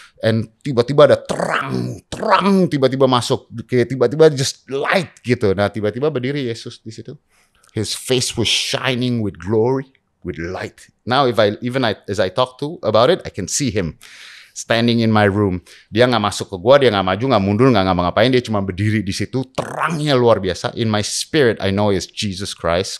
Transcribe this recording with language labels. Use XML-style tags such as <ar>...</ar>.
<id>And tiba-tiba ada terang, tiba-tiba masuk, kayak tiba-tiba</id> <en>just light</en> <id>gitu. Nah, tiba-tiba berdiri Yesus di situ.</id> <en>His face was shining with glory, with light. Now, as I talk about it, I can see him standing in my room.</en> <id>Dia nggak masuk ke gua, dia nggak maju, nggak mundur, nggak ngapa-ngapain. Dia cuma berdiri di situ, terangnya luar biasa.</id> <en>In my spirit, I know it's Jesus Christ.</en>